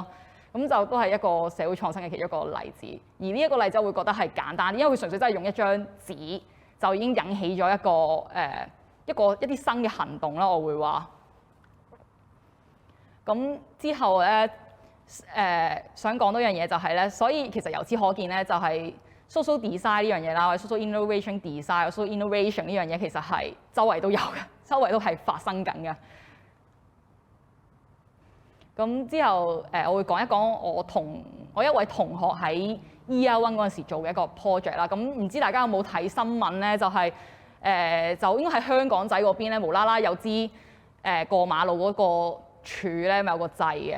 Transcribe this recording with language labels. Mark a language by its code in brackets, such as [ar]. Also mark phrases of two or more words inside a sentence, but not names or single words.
[yue] 咁就都係一個社會創新嘅其中一個例子，而呢一個例子我會覺得係簡單，因為佢純粹真係用一張紙就已經引起咗一啲新嘅行動啦。我會話咁之後咧想講多樣嘢就係咧，所以其實由此可見咧，就係 [en] social design [yue] 呢樣嘢啦，或者 [en] social innovation design、 social innovation [yue] 呢樣嘢其實係周圍都有嘅，周圍都係發生緊嘅。咁之後我會講一講我一位同學喺 [en] Year One [yue] 嗰陣時做嘅一個 project 啦。咁唔知大家有冇睇新聞咧？就係就應該喺香港仔嗰邊咧，無啦啦有支過馬路嗰個柱咧，咪有個掣嘅。